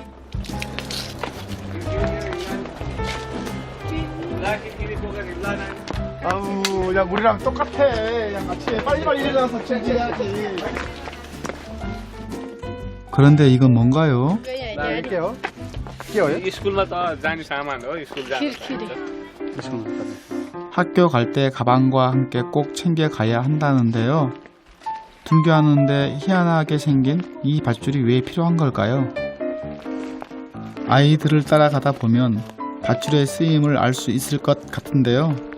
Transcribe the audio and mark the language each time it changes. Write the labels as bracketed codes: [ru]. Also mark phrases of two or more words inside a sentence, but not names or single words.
[ko] 아우, 야, 우리랑 똑같아. 야, 같이 빨리빨리 일어나서 준비해야지. 그런데 이건 뭔가요? 나 할게요. 끼워요? [ne] स्कुलमा त जाने सामान हो स्कुल [ko] 학교 갈 때 가방과 함께 꼭 챙겨 가야 한다는데요. 등교하는데 희한하게 생긴 이 밧줄이 왜 필요한 걸까요? 아이들을 따라가다 보면 밧줄의 쓰임을 알 수 있을 것 같은데요.